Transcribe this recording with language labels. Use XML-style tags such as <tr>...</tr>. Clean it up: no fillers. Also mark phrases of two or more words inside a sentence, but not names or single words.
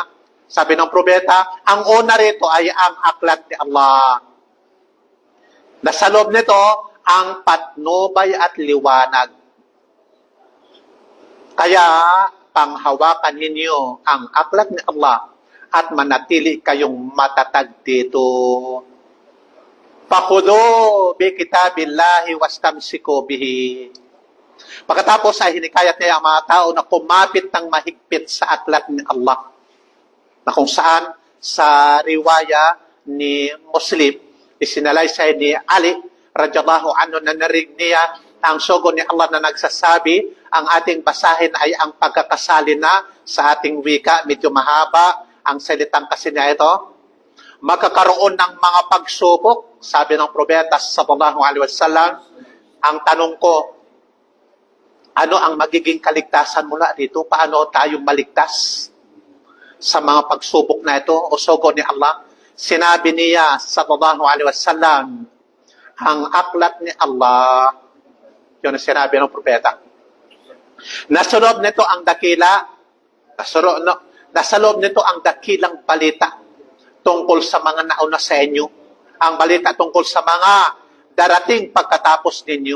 <tl>Sabi ng propeta, ang una rito ay ang aklat ni Allah. Nasa loob nito, ang patnubay at liwanag. Kaya, panghawakan ninyo ang aklat ni Allah at manatili kayong matatag dito.</tl> <ar>فخذوا بكتاب الله واستمسكوا به.</ar> <tl>Pagkatapos ay hinikayat niya ang mga tao na kumapit ng mahigpit sa aklat ni Allah. Na kung saan sa riwaya ni Muslim, isinalaysay ni Ali</tl> <ar>رضي الله عنه</ar> <tl>na narinig niya ang sugo ni Allah na nagsasabi, ang ating basahin ay ang pagkakasali na sa ating wika. Medyo mahaba ang salitang kasi niya ito. Magkakaroon ng mga pagsubok, sabi ng propeta</tl> <ar>صلى الله عليه وسلم.</ar> <tl>Ang tanong ko, ano ang magiging kaligtasan mula dito? Paano tayong maligtas sa mga pagsubok na ito o sugo ni Allah? Sinabi niya</tl> <ar>صلى الله عليه وسلم,</ar> <tl>ang aklat ni Allah, yun ang sinabi ng propeta. Nasa loob nito ang dakila, nasa loob nito ang dakilang balita tungkol sa mga nauna sa inyo. Ang balita tungkol sa mga darating pagkatapos ninyo.</tl>